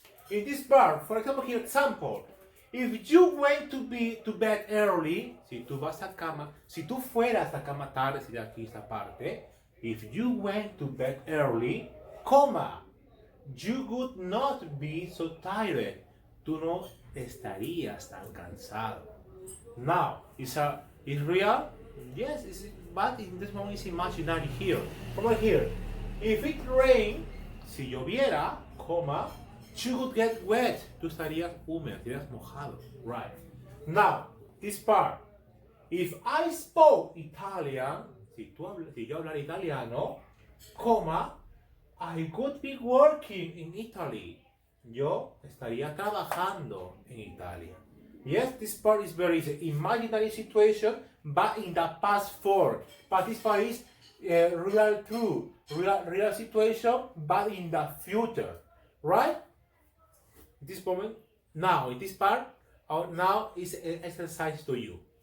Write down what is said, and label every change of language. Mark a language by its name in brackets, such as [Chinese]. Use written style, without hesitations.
[Spanish] In this part, for example, here example. [English] If you went to bed early, [Spanish] si tú vas a cama, si tú fueras a cama tarde, sería aquí esta parte. [English] If you went to bed early, comma, you would not be so tired. [Spanish] Tú no estarías tan cansado. [English] Now, is real? Yes, but in this moment it's imaginary here. Over here, if it rained, [Spanish] si lloviera, [English] comma, you would get wet. [Spanish] Tú estarías húmedo, estarías mojado. [English] Right. Now, this part. If I spoke Italian, [Spanish] si yo hablara italiano, [English] comma, I would be working in Italy. [Spanish] Yo estaría trabajando en Italia. [English] Yes, this part is very easy. Imaginary situation, but in the past form. But this part is real true. Real situation, but in the future. Right? This moment, now in this part, now is an exercise to you.